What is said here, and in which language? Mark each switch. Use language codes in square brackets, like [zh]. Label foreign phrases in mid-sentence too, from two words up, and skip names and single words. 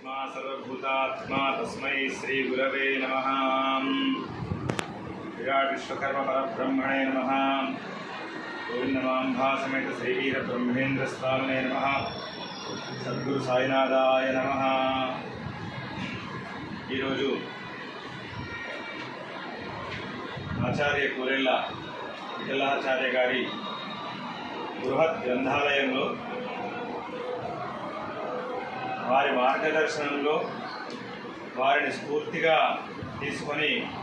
[sa] सर्वभूतात्मा तस्मै श्रीगुरवे नमः। विराट विश्वकर्म परब्रह्मणे नमः। गोविंदमांभा समेत श्रीवीरब्रह्मेंद्र स्वामिने नमः। सद्गुरु साईनाथाय नमः। [te] ఈరోజు ఆచార్య కూరెళ్ళ విఠలాచార్య గారి బృహత్ గ్రంథాలయంలో వారి మార్గదర్శనంలో వారిని స్ఫూర్తిగా తీసుకొని